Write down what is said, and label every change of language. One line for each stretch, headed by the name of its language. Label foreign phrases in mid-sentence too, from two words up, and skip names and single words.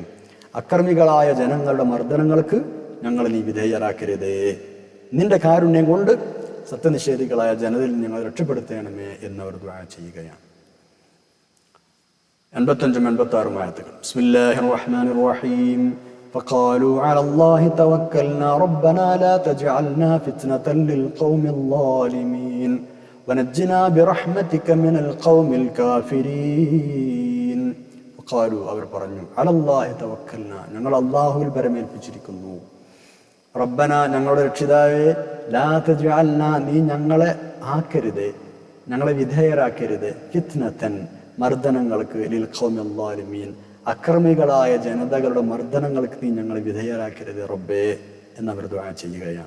Malayalam: അക്രമികളായ ജനങ്ങളുടെ മർദ്ദനങ്ങൾക്ക് ഞങ്ങൾ നീ വിധേയരാക്കരുതേ. നിന്റെ കാരുണ്യം കൊണ്ട് സത്യനിഷേധികളായ ജനതയിൽ ഞങ്ങൾ രക്ഷപ്പെടുത്തണമേ എന്നവർ ദുആ ചെയ്യുകയാണ്. 85-86 ആയത്തുകൾ.
Arabic: بسم الله الرحمن الرحيم. فقالوا على الله توكلنا ربنا لا تجعلنا فتنة للقوم الظالمين ونجنا برحمتك من القوم الكافرين.
Malayalam: فقالوا അവർ പറഞ്ഞു,
Arabic: على الله توكلنا
Malayalam: ഞങ്ങൾ അല്ലാഹുവിൽ പരമേൽപ്പിച്ചിരിക്കുന്നു. റബ്ബന ഞങ്ങളുടെ രക്ഷിതാവേ,
Arabic: لا تجعلنا
Malayalam: നീ ഞങ്ങളെ ആക്കരുതേ, ഞങ്ങളെ വിധേയരാക്കരുത്, ഫിത്നതൻ മർദ്ദനങ്ങൾക്ക്,
Arabic: للقوم الظالمين
Malayalam: അക്രമികളായ ജനതകളുടെ മർദ്ദനങ്ങൾക്ക് നീ ഞങ്ങളെ വിധേയരാക്കരുത് റബ്ബേ എന്നവർ ദുആ ചെയ്യുകയാണ്.